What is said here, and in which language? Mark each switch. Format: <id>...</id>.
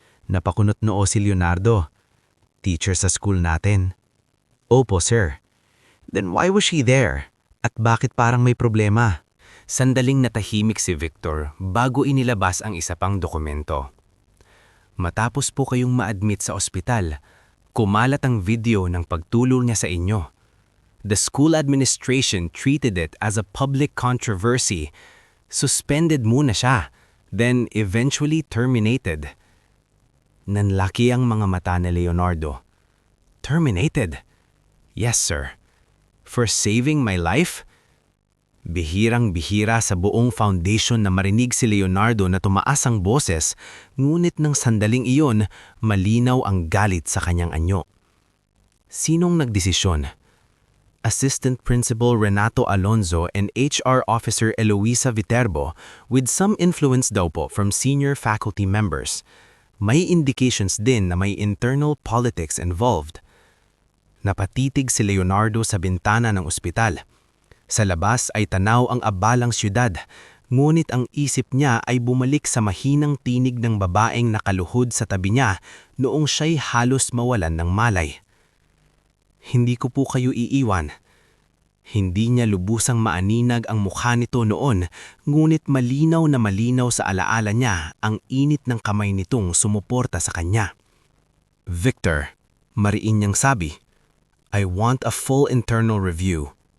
<tl>Napakunot noo si Leonardo. "Teacher sa school natin." "Opo, sir."</tl> <en>"Then why was she there?</en> <tl>At bakit parang may problema?" Sandaling natahimik si Victor bago inilabas ang isa pang dokumento. "Matapos po kayong ma-admit sa ospital, kumalat ang video ng pagtulong niya sa inyo.</tl> <en>The school administration treated it as a public controversy. Suspended</en> <tl>muna siya,</tl> <en>then eventually terminated."</en> <tl>Nanlaki ang mga mata ni Leonardo. "Terminated?"</tl> <en>"Yes, sir. For saving my life?"</en> <tl>Bihirang-bihira sa buong foundation na marinig si Leonardo na tumaas ang boses, ngunit ng sandaling iyon, malinaw ang galit sa kanyang anyo. Sinong nagdesisyon?</tl> <en>Assistant Principal Renato Alonzo and HR Officer Eloisa Viterbo, with some influence</en> <tl>daw po</tl> <en>from senior faculty members. May indications</en> <tl>din na may</tl> <en>internal politics involved.</en> <tl>Napatitig si Leonardo sa bintana ng ospital. Sa labas ay tanaw ang abalang syudad, ngunit ang isip niya ay bumalik sa mahinang tinig ng babaeng nakaluhod sa tabi niya noong siya'y halos mawalan ng malay. "Hindi ko po kayo iiwan." Hindi niya lubusang maaninag ang mukha nito noon, ngunit malinaw na malinaw sa alaala niya ang init ng kamay nitong sumuporta sa kanya.</tl> <en>"Victor,"</en> <tl>mariin niyang sabi,</tl> <en>"I want a full internal review.</en>